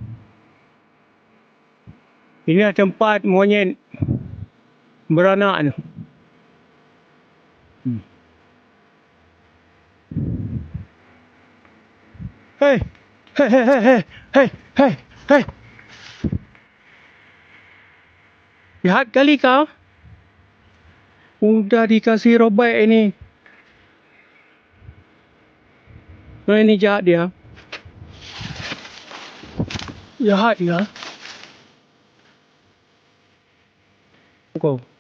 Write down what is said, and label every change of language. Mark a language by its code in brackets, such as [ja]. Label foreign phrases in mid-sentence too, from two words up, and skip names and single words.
[id] Inilah tempat monyet beranak tu. Hei, hei, hei, hei, hei, hei, hei. Jahat kali kau. Udah dikasih robek ini. Ini jahat dia. Jahat dia. Kau.